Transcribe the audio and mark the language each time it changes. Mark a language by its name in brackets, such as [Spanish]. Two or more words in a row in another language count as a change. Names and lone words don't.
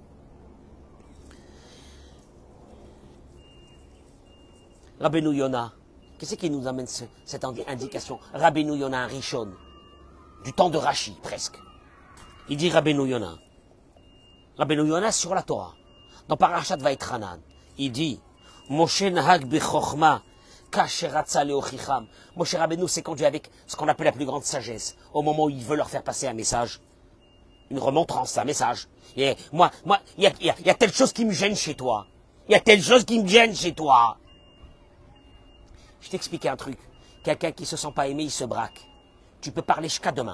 [French] Rabbeinu Yona, qu'est-ce qui nous amène cette indication? Rabbeinu Yona, un Rishon, du temps de Rashi, presque. Il dit Rabbeinu Yona, Rabbeinu Yonah sur la Torah. Dans Parashat Vaïtranan, il dit [Hebrew] משה נהג בחכמה כאשר רצה להוכיחם. [French] Moshe Rabbeinu s'est conduit avec ce qu'on appelle la plus grande sagesse. Au moment où il veut leur faire passer un message, une remontrance, un message. Et il y a telle chose qui me gêne chez toi. Il y a telle chose qui me gêne chez toi. Je t'explique un truc. Quelqu'un qui se sent pas aimé, il se braque. Tu peux parler jusqu'à demain.